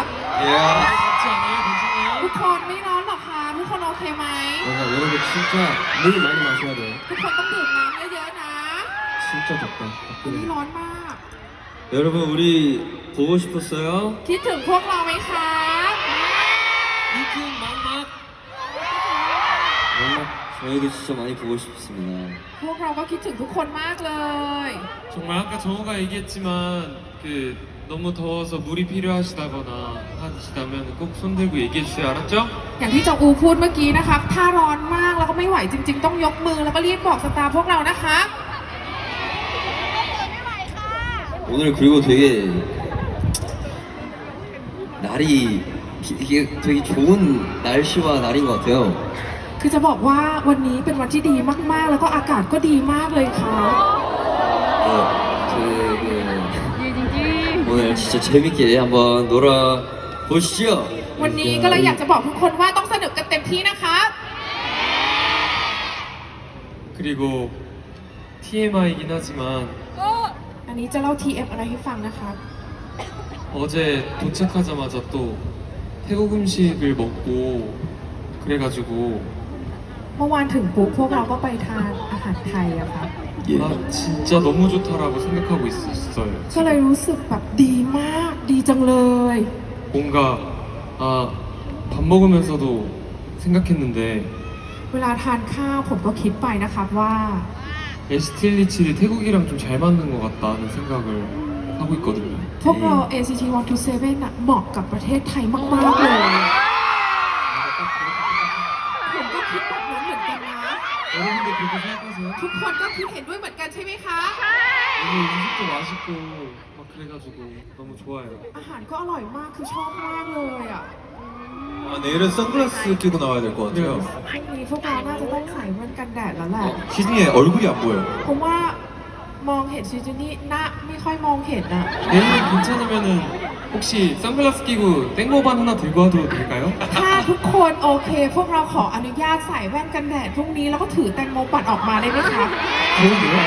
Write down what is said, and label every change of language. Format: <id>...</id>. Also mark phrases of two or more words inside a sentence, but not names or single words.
<en>Yeah.</en> <ko>같지 않아요? 괜찮아요?</ko> <th>ทุกคนไม่ร้อนหรอคะทุกคนโอเคไหม</th> <ko>맞아, 여러분 진짜 물 많이 마셔야 돼요.</ko> <th>ทุกคนต้องดื่มน้ำเยอะๆนะ</th> <ko>진짜 덥다.</ko> <th>วันนี้ร้อนมาก</th> <ko>여러분 우리 보고 싶었어요?</ko> <th>คิดถึงพวกเราไหมครับ</th> <ko>미팅 막막. 저희도 진짜 많이 보고 싶습니다.</ko> <th>พวกเราก็คิดถึงทุกคนมากเลย</th> <ko>정말 아까 정우가 얘기했지만 그 너무 더워서 물이 필요하시다거나 하시다면 꼭 손 들고 얘기해 주세요. 알았죠?</ko> <th>อย่างที่จองอูพูดเมื่อกี้นะครับถ้าร้อนมากแล้วก็ไม่ไหวจริง ๆ ต้องยกมือแล้วก็รีบบอกสตาร์พวกเรานะคะ</th> <ko>오늘 그리고 되게 날이 이게 되게 좋은 날씨와 날인 것 같아요.</ko> <th>คือจะบอกว่าวันนี้เป็นวันที่ดีมากๆ แล้วก็อากาศก็ดีมากเลยค่ะ</th> <ko>네, 오늘 진짜 재밌게 한번 놀아 보시죠.</ko> <th>วันนี้ก็เลยอยากจะบอกทุกคนว่าต้องสนุกกันเต็มที่นะคะ</th> <ko>그리고 TMI이긴 하지만</ko> <th>อันนี้จะเล่า TM อะไรให้ฟังนะคะ</th> <ko>어제 도착하자마자 또 태국 음식을 먹고 그래가지고</ko> <th>เมื่อวานถึงปุ๊บพวกเราก็ไปทานอาหารไทยอะค่ะ</th> <ko>아 진짜 너무 좋다라고 생각하고 있었어요.</ko> <th>ก็เลยรู้สึกแบบดีมาก ดีจังเลย</th> <ko>뭔가 아 밥 먹으면서도 생각했는데</ko> <th>เวลาทานข้าวผมก็คิดไปนะครับว่า</th> <ko>에스틸리치를 태국이랑 좀 잘 맞는 것 같다는 생각을 하고 있거든요.</ko> <th>พวกเรา ACT 127น่ะเหมาะกับประเทศไทยมากๆเลย ผมก็คิดแบบนั้นเหมือนกันนะ</th> <ko>여러분도 그렇게 생각하세요?</ko> <th>ทุกคนก็คิดเห็นด้วยเหมือนกันใช่ไหมคะ</th> <ko>오늘 음식도 맛있고 막 그래가지고 너무 좋아요.</ko> <th>อาหารก็อร่อยมากคือชอบมากเลยอ่ะ</th> <ko>아, 내일은 선글라스 끼고 나와야 될 것 같아요.</ko> <th>พรุ่งนี้พวกเราน่าจะต้องใส่แว่นกันแดดแล้วแหละ</th> <ko>시즌이의 얼굴이 안 보여요.</ko> <th>ผมว่ามองเห็นซิจูนี่หน้าไม่ค่อยมองเห็นอ่ะ</th> <ko>내일은 괜찮으면은 혹시 선글라스 끼고 땡모반 하나 들고 와도 될까요?</ko> <th>ถ้าทุกคนโอเค พวกเราขออนุญาตใส่แว่นกันแดดพรุ่งนี้แล้วก็ถือแตงโมปั่นออกมาได้ไหมคะ</th> <ko>그래도 되나요?</ko>